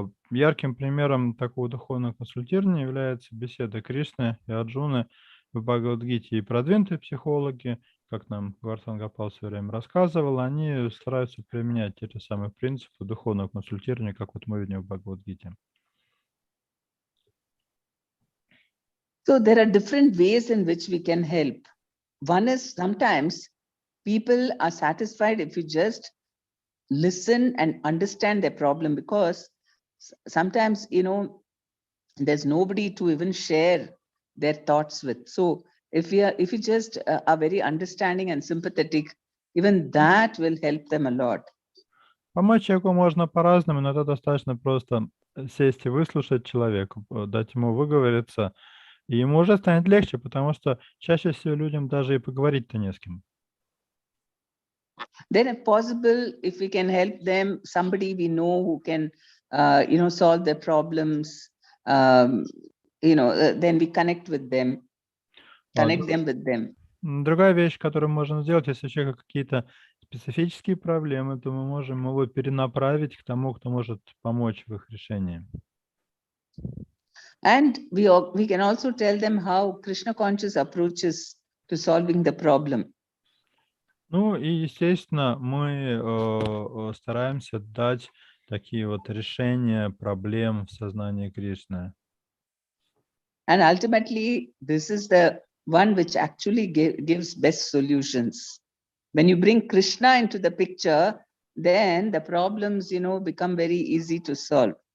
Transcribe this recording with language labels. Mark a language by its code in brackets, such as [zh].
[ru] Ярким примером такого духовного консультирования является беседа Кришны и Арджуны в Бхагавад-гите. И продвинутые психологи, как нам Govardhan Gopal все время рассказывал, они стараются применять те же самые принципы духовного консультирования, как вот мы видим в Бхагавад-гите. [en] So there are different ways in which we can help. One is sometimes people are satisfied if you just listen and understand their problem, because sometimes, you know, there's nobody to even share their thoughts with. So if you just are very understanding and sympathetic, even that will help them a lot. [ru] Помочь человеку можно по-разному, но это достаточно просто сесть и выслушать человека, дать ему выговориться, и ему уже станет легче, потому что чаще всего людям даже и поговорить-то не с кем. [en] Then if possible, if we can help them, somebody we know who can, solve their problems, then we connect with them. connect them with them. [ru] Другая вещь, которую можно сделать, если у человека какие-то специфические проблемы, то мы можем его перенаправить к тому, кто может помочь в их решении. [en] And we can also tell them how Krishna conscious approaches to solving the problem. [ru] Ну и, естественно, мы стараемся дать такие вот решения проблем в сознании Кришны. [en] And ultimately, this is the one which actually gives best solutions. When you bring Krishna into the picture, then the problems, become very easy to solve.